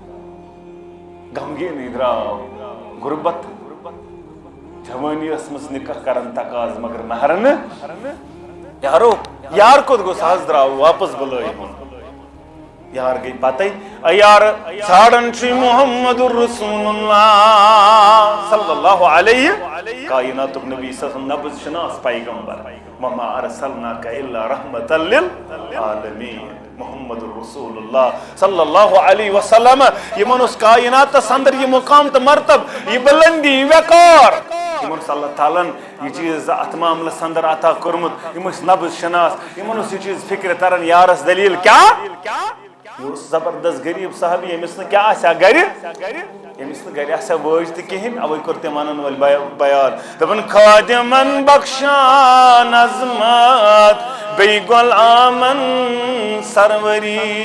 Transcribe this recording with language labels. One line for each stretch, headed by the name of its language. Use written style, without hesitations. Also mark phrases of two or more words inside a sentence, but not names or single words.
Kashmiri: غمگیٖنٕے درٛاو غُربت جوٲنی ٲسمٕژ نکاح کران تقاض مگر مہر نہٕ یارو یار کوٚت گوٚو سُہ حظ درٛاو واپس بُلٲیہُن یار گٔے پتے یار ژھانڈان چھُے محمد رسول اللہ صلی
Arabic: اللہ علیہ
Kashmiri: کائناتُک نبی
Arabic: صلی اللہ علیہ وسلم
Kashmiri: نبض شناس پیغمبر
Arabic: وما ارسلناک الا رحمۃ للعالمین محمد رسول اللہ صلی اللہ علیہ
Kashmiri: وسلم یمن اوس کائناتس اندر یہ مقام تہٕ مرتب یہ بلندی یہ وقار یمن اوس اللہ تعالیٰ یہ چیز اتھ معاملس اندر عطا کوٚرمُت یم ٲسۍ نبض شناس یمن اوس یہ چیز فکر تران یارس دلیل کیٛاہ یہ اوس زبردست غریب صحابی ییٚمِس نہٕ کیٛاہ آسہِ ہا گرِ ییٚمِس نہٕ گرِ آسہِ ہا وٲج تہِ کِہیٖنۍ اوے کوٚر تٔمۍ ونن وٲلۍ بیان دوٚپُن خادِمن بخشان عظمت بیٚیہِ غۄلامن سروری